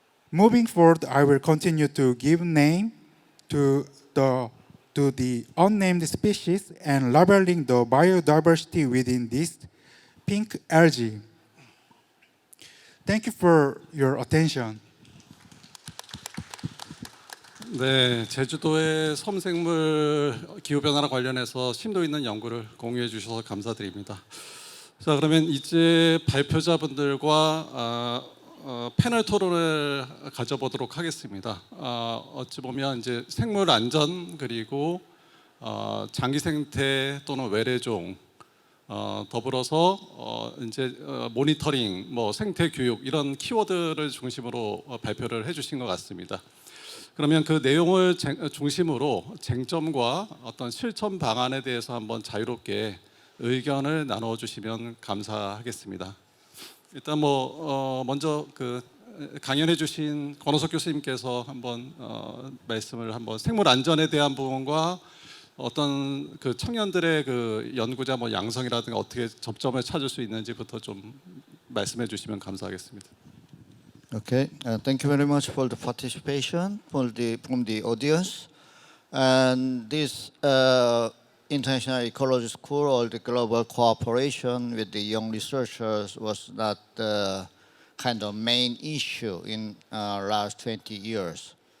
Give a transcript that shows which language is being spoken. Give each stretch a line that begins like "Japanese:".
English: Moving forward, I will continue to give name to the unnamed species and labeling the biodiversity within this pink algae. Thank you for your attention.
Korean: 네, 제주도의 섬생물 기후변화와 관련해서 심도 있는 연구를 공유해 주셔서 감사드립니다. 자, 그러면 이제 발표자분들과 패널 토론을 가져보도록 하겠습니다. 어찌 보면 이제 생물 안전 그리고 장기 생태 또는 외래종 더불어서 이제 모니터링, 뭐 생태 교육 이런 키워드를 중심으로 발표를 해주신 것 같습니다. 그러면 그 내용을 중심으로 쟁점과 어떤 실천 방안에 대해서 한번 자유롭게 의견을 나눠 주시면 감사하겠습니다. 일단 먼저 그 강연해 주신 권호석 교수님께서 한번 말씀을 한번 생물 안전에 대한 부분과 어떤 그 청년들의 그 연구자 양성이라든가 어떻게 접점을 찾을 수 있는지부터 좀 말씀해 주시면 감사하겠습니다.
English: Okay, thank you very much for the participation from the audience. And this International Ecology School or the global cooperation with the young researchers was not the kind of main issue in last 20 years.